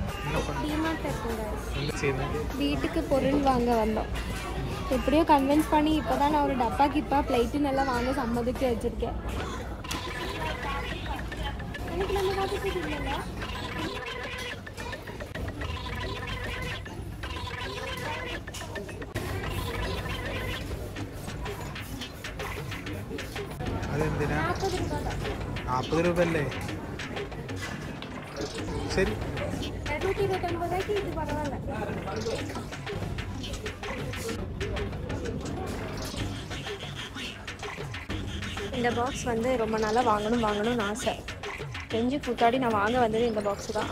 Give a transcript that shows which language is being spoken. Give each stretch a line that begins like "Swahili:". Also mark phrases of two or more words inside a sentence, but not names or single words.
Tamil: வீட்டுக்கு பொருள் வாங்க வந்தோம். எப்படியோ கன்வின்ஸ் பண்ணி இப்போ தான் நான் ஒரு டப்பா கிப்பா பிளேட்டு நல்லா வாங்க சம்மதிக்க வச்சுருக்கேன். எனக்கு நம்ம பார்த்து இல்லைல்ல.
Malayalam: അതെന്തിനാ? 40 രൂപയല്ലേ? ശരി.
Tamil: 229 இது பரவாயில்ல. இந்த பாக்ஸ் வந்து ரொம்ப நாளாக வாங்கணும்னு ஆசை. கெஞ்சி கூத்தாடி நான் வாங்க வந்தது இந்த பாக்ஸ் தான்.